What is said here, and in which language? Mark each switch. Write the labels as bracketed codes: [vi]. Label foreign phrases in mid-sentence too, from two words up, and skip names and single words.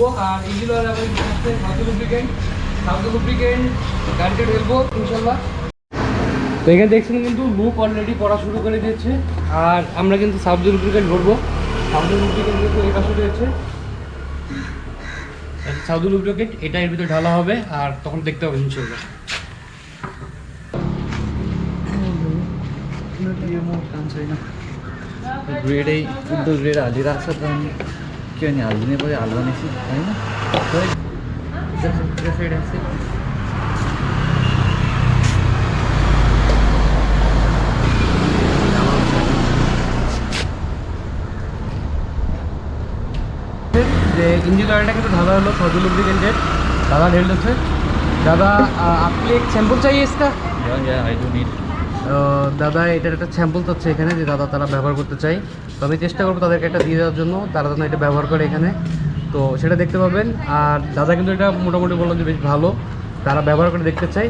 [bn] আর [en] engine oil [bn] আমাদের সাউথ লুব্রিকেন্ট গাড়িটা ঢেলবো ইনশাল্লাহ। তো এখানে দেখছেন কিন্তু লুক অলরেডি পড়া শুরু করে দিয়েছে। আর আমরা কিন্তু সাউথ লুব্রিকেন্ট ভরবো। সাউথ লুব্রিকেন্ট কিন্তু এই পাশে রয়েছে সাউথ লুব্রিকেন্ট, এটা এর ভিতরে ঢালা হবে আর তখন দেখতে হবে ইনশাল্লাহ। [ne] ग्रेडै उल्टो ग्रेड हालिरहेको छ त अनि के भने हालिदिनै पऱ्यो, हाल्ने छु होइन। [bn] যে [en] engine oilটা [bn] কিন্তু ঢালা হলো সাউথ লুব্রিকেন্টের। [hi] दादा ढेल देते दादा। आपके एक सैम्पल चाहिए इसका? [en] I do need. [bn] দাদা এটার একটা স্যাম্পল তো হচ্ছে এখানে যে দাদা তারা ব্যবহার করতে চাই। তো আমি চেষ্টা করবো তাদেরকে একটা দিয়ে দেওয়ার জন্য, তারা যেন এটা ব্যবহার করে এখানে। তো সেটা দেখতে পাবেন। আর দাদা কিন্তু এটা মোটামুটি বললো যে বেশ ভালো, তারা ব্যবহার করে দেখতে চাই।